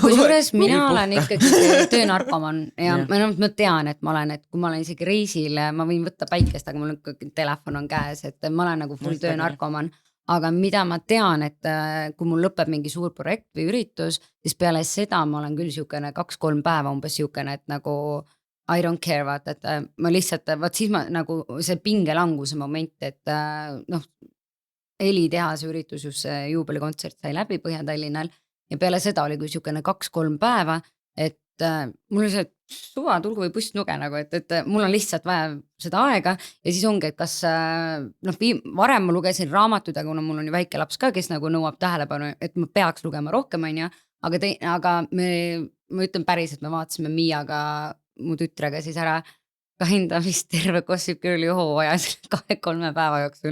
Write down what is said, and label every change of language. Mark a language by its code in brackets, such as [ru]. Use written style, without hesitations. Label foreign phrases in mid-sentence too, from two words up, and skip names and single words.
[et] Kusjuures mina olen ikkagi töönarkoman ja ma tean, et ma olen, et kui ma olen isegi reisil, ma võin võtta päikest, aga mul ikkagi telefon on käes, et ma olen nagu full töönarkoman. Aga mida ma tean, et kui mul lõpeb mingi suur projekt või üritus, siis peale seda ma olen küll siukene 2-3 päeva umbes siukene, et nagu [en] I don't care, [et] vaata, et ma lihtsalt, vaat siis ma nagu see pingelanguse moment, et noh, helitehase üritus, just see juubelikontsert sai läbi Põhja-Tallinnal ja peale seda oli kui siukene 2-3 päeva, et mul oli see suva, tulgu või pussnuge nagu, et mul on lihtsalt vaja seda aega ja siis ongi, et kas noh, varem ma lugesin raamatuid, aga kuna mul on ju väike laps ka, kes nagu nõuab tähelepanu, et ma peaks lugema rohkem, on ju, aga ma ütlen päriselt, me vaatasime Miiaga mu tütrega siis ära ka enda vist terve Gossip Girli hooaja 2-3 päeva jooksul.